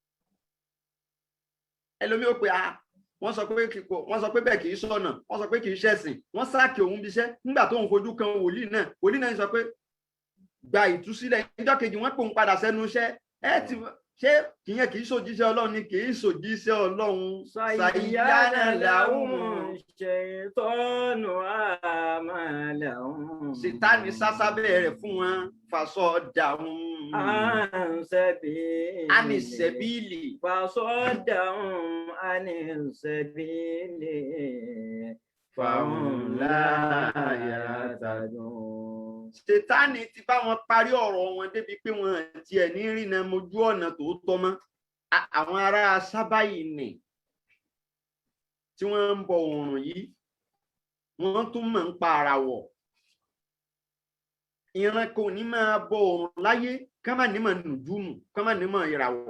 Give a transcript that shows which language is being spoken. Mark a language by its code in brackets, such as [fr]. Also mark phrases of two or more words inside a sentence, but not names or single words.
[yo] Ẹlòmí ó pé wọ́n sọ pé bẹ́ẹ̀ kì í sọ̀nà, wọ́n sọ pé kì í ṣẹ̀sìn, wọ́n sáàkì òun bíṣẹ́ nígbà tó ń fojú kan wòlíì náà sọ pé gba ìtúsílẹ̀. Ìjọ́ kejì wọ́n pòun padà sẹ́nu iṣẹ́. Ṣé kìyẹn kì í ṣòjíṣẹ́ Ọlọ́run ni? Kì í ṣòjíṣẹ́ Ọlọ́run. [ar] زين لهم الشيطان أعمالهم. [yo] Sátánì sásá bẹ̀rẹ̀ fún wọn, [ar] فصدهم عن السبيل. فصدهم عن السبيل فهم لا يهتدون. [yo] Sátánì ti bá wọn parí ọ̀rọ̀ wọn débi pé wọn tiẹ̀ ní rìnà mojú ọ̀nà tòótọ́ mọ́. Àwọn ará Sábà yìí nì tí wọ́n ń bọ oòrùn yìí, wọ́n tún mọ̀ ń pa àràwọ̀. Ìran kò ní máa bọ oòrùn láyé ká má ní mọ̀ nùjúmù, ká má ní mọ̀ ìràwọ̀.